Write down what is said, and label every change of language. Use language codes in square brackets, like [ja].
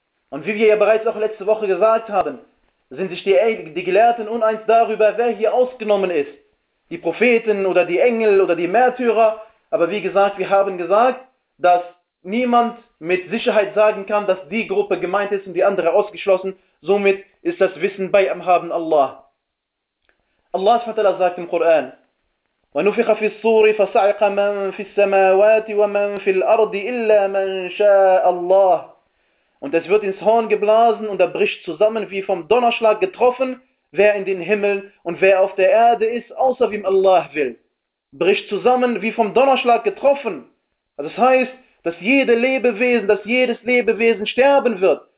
[de] Und wie wir ja bereits auch letzte Woche gesagt haben, sind sich die Gelehrten uneins darüber, wer hier ausgenommen ist. Die Propheten oder die Engel oder die Märtyrer. Aber wie gesagt, wir haben gesagt, dass niemand mit Sicherheit sagen kann, dass die Gruppe gemeint ist und die andere ausgeschlossen. Somit ist das Wissen bei am Haben Allah. Allah sagt im Koran, [ar] وَنُفِخَ فِي الصُّورِ فَصَعِقَ مَنْ فِي السَّمَاوَاتِ وَمَنْ فِي الْأَرْضِ إِلَّا مَنْ شَاءَ اللَّهِ. [de] Und es wird ins Horn geblasen und er bricht zusammen wie vom Donnerschlag getroffen, wer in den Himmel und wer auf der Erde ist, außer wem Allah will. Bricht zusammen wie vom Donnerschlag getroffen. Das heißt, dass jedes Lebewesen sterben wird.